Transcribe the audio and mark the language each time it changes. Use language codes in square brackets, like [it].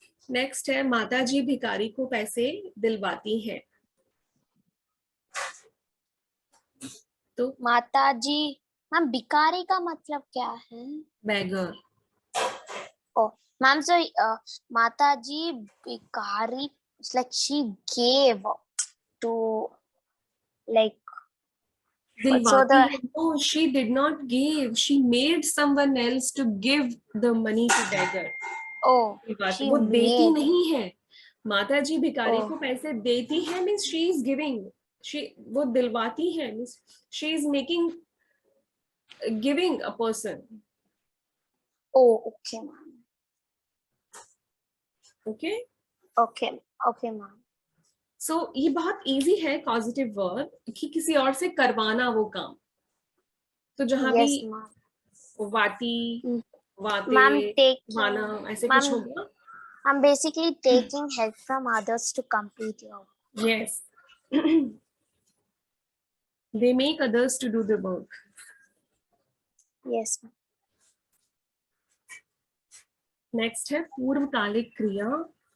[hi] Next है माता जी भिखारी को पैसे दिलवाती हैं। तो माता जी, मैम भिखारी का मतलब क्या है? [en] Beggar. Oh, ma'am, so Mataji Bikari, it's like she gave to like. So no, she did not give. She made someone else to give the money to beggar. Oh, [hi] वो देती नहीं है। माता जी भिखारी को पैसे देती है [en] means she is giving. [hi] वो दिलवाती है [en] means she is making, giving a person. Oh, okay, ma'am. Okay. Okay, okay, ma'am. [hi] So ये बहुत इजी है कॉजेटिव वर्ब कि किसी और से करवाना वो काम। तो जहां भी वाती, वाते, वाना ऐसे कुछ होगा। [en] I'm basically taking help from others to complete your work. Yes. They make others to do the work. Yes. [hi] Next है पूर्वकालिक क्रिया।